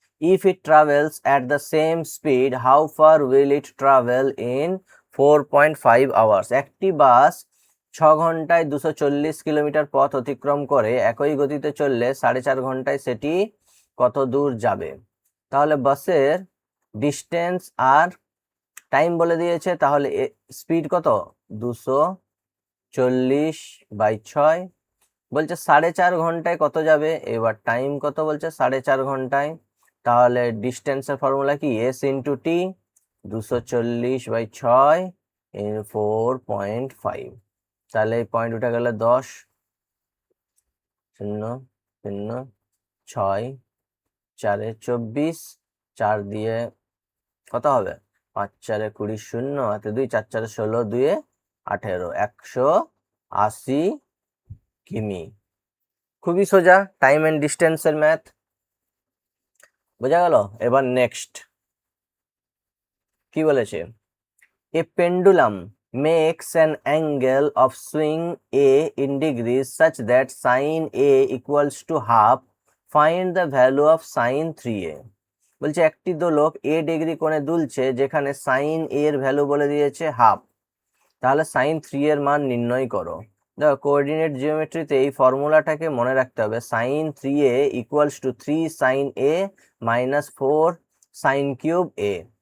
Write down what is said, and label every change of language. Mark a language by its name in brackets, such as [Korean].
[English] If it travels at the same speed, how far will it travel in 4.5 hours? [Bangla] একটি বাস 6 ঘন্টায় 240 kilometre পথ অতিক্রম করে একই গতিতে চললে 4.5 ঘন্টায় সেটি কত দূর যাবে। তাহলে বাসের ডিস্টেন্স আর টাইম বলে দিয়েছে, তাহলে স্পিড কত, 240/6, বলছে 4.5 ঘন্টায় কত যাবে, এবার টাইম কত বলছে 4.5 ঘন্টায়, তাহলে ডিস্টেন্সের ফর্মুলা কি, এস ইন্টু টি, 240/6 4.5, তাহলে এই পয়েন্ট উঠে গেলে 10 0 0 6 4 24, 4 দিয়ে কত হবে, 5 4 20 0 হাতে 2, 4 4 16, 2 18, 180 কিমি। খুবই সোজা, টাইম এন্ড ডিস্টেন্সের ম্যাথ, বোঝা গেল। এবার নেক্সট কি বলেছে, [English] A pendulum makes an angle of swing a in degrees such that sin a equals to half. Find the value of sin 3a. [Bangla] বলছে একটি দোলক a ডিগ্রি কোণে দুলছে যেখানে sin a এর ভ্যালু বলে দিয়েছে হাফ, তাহলে sin 3 এর মান নির্ণয় করো। দেখো কোঅর্ডিনেট জিওমেট্রিতে এই ফর্মুলাটাকে মনে রাখতে হবে, sin 3a equals to 3 sin a minus 4 sin cube a।